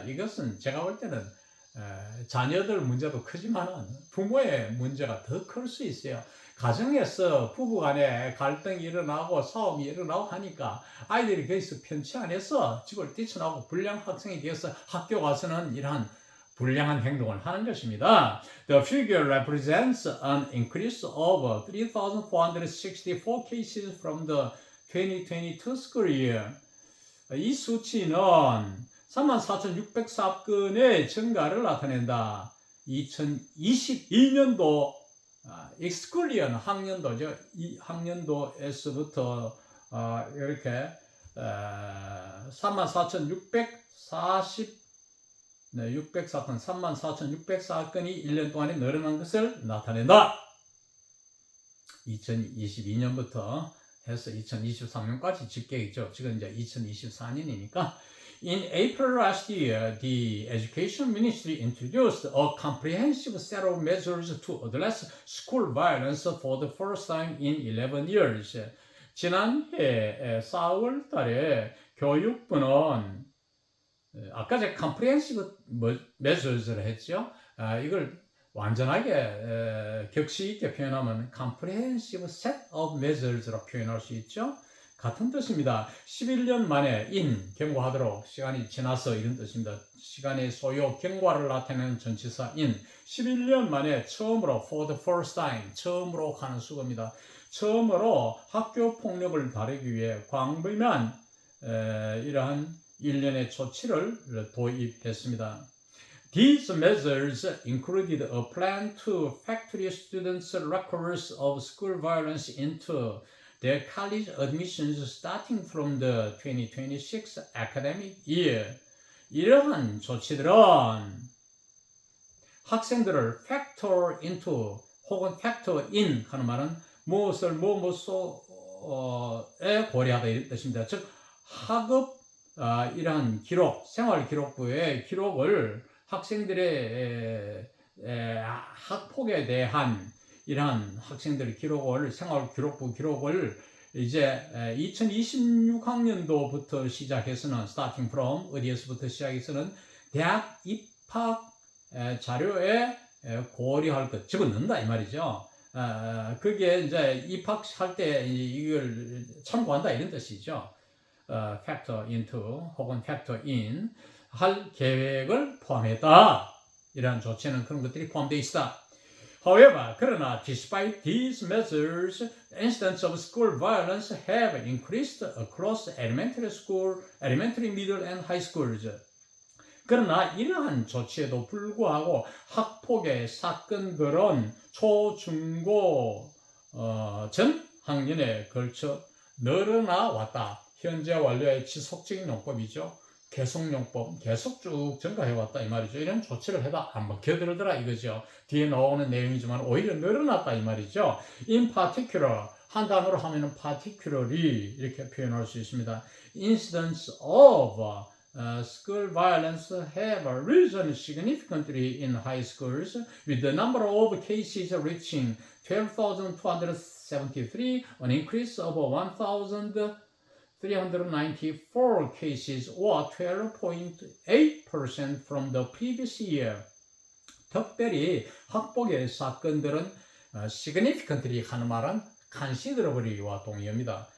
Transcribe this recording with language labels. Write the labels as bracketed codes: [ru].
[ko] 이것은 제가 볼 때는 자녀들 문제도 크지만 부모의 문제가 더 클 수 있어요. 가정에서 부부간에 갈등이 일어나고 싸움이 일어나고 하니까 아이들이 거기서 편치 않아서 집을 뛰쳐나오고 불량 학생이 되어서 학교 가서는 이러한 불량한 행동을 하는 것입니다. [en] The figure represents an increase of 3,464 cases from the 2022 school year. [ko] 이 수치는 34,604건의 증가를 나타낸다. 2022년도 익스쿨리언 학년도죠. 이 학년도에서부터 이렇게 34,604건이 1년 동안에 늘어난 것을 나타낸다. 2022년부터 해서 2023년까지 집계이죠. 지금 이제 2024년이니까. [en] In April last year, the Education Ministry introduced a comprehensive set of measures to address school violence for the first time in 11 years. [ko] 지난해 4월 달에 교육부는 아까 제가 [en] comprehensive measures [ko] 를 했죠. 이걸 완전하게 격식 있게 표현하면 [en] comprehensive set of measures [ko] 로 표현할 수 있죠. 같은 뜻입니다. 11년 만에 경과하도록, 시간이 지나서 이런 뜻입니다. 시간의 소요, 경과를 나타내는 전치사 11년 만에 처음으로 [en] for the first time, [ko] 처음으로 하는 수거입니다. 처음으로 학교 폭력을 다루기 위해 광범위한 이러한 일련의 조치를 도입했습니다. [en] These measures included a plan to factor students' records of school violence into their college admissions starting from the 2026 academic year. [ko] 이러한 조치들은 학생들을 [en] factor into [ko] 혹은 [en] factor in [ko] 하는 말은 무엇을 무엇에 고려하다 이런 뜻입니다. 즉 학업 이러한 기록, 생활 기록부의 기록을 학생들의 학폭에 대한 이러한 학생들의 기록을 생활 기록부 기록을 이제 2026학년도부터 시작해서는 [en] starting from [ko] 어디에서부터 시작해서는 대학 입학 자료에 고려할 것 집어넣는다 이 말이죠. 그게 이제 입학할 때 이걸 참고한다 이런 뜻이죠. [en] factor into [ko] 혹은 [en] factor in [ko] 할 계획을 포함했다. 이러한 조치는 그런 것들이 포함되어 있다. [en] However, [ko] 그러나 [en] despite these measures, incidents of school violence have increased across elementary school, elementary, middle, and high schools. [ko] 그러나 이러한 조치에도 불구하고 학폭의 사건들은 초, 중, 고 전 학년에 걸쳐 늘어나 왔다. 현재 완료의 지속적인 용법이죠. 계속용법, 계속 쭉 증가해왔다 이 말이죠. 이런 조치를 해다 안 먹혀들더라 이거죠. 뒤에 나오는 내용이지만 오히려 늘어났다 이 말이죠. [en] In particular, [ko] 한 단어로 하면은 particularly 이렇게 표현할 수 있습니다. [en] Incidents of school violence have risen significantly in high schools, with the number of cases reaching 12,273, an increase of 1,394 cases or 12.8% from the previous year. [ko] 특별히 학폭의 사건들은 [en] significantly [ko] 하는 말은 [en] considerably [ko] 와 동의합니다.